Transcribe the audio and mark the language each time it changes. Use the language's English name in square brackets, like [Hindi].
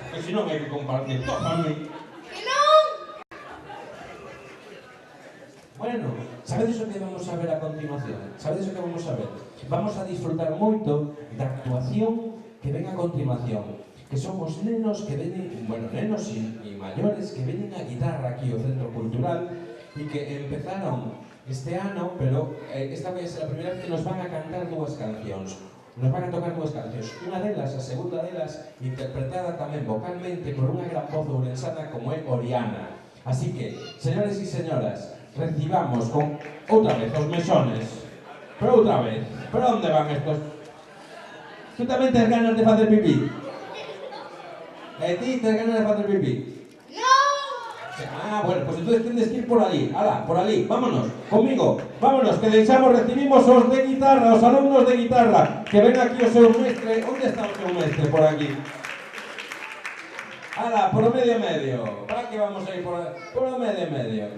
[Galician] Que si non hai que compartir, tópame. Que non. Bueno, sabedes o que vamos a ver a continuación? Sabedes o que vamos a ver? Vamos a disfrutar moito da actuación que ven a continuación. Que son os nenos que venen, bueno, nenos e maiores que venen a guitarra aquí ao Centro Cultural e que empezaron este ano, pero esta vai ser a primeira vez que nos van a cantar dúas cancións. Nos van a tocar dúas cancións. Unha delas, a segunda delas, interpretada tamén vocalmente por unha gran voz ourensana como é Oriana. Así que, señores e señoras, recibamos con outra vez os mesones. Pero outra vez. Pero onde van estos? [Spanish] Tú [Galician] tamén tes ganas de facer pipí? E ti tes ganas de facer pipí? [Spanish] No. Ah, bueno, pues entonces tienes que ir por allí. Ala, por allí. Vámonos, conmigo. Vámonos, que recibimos [Galician] os de guitarra, os alumnos de guitarra. Que ven aquí o seu mestre. Onde está o seu mestre? Por aquí. Ala, por o medio. Para que vamos a ir por o medio.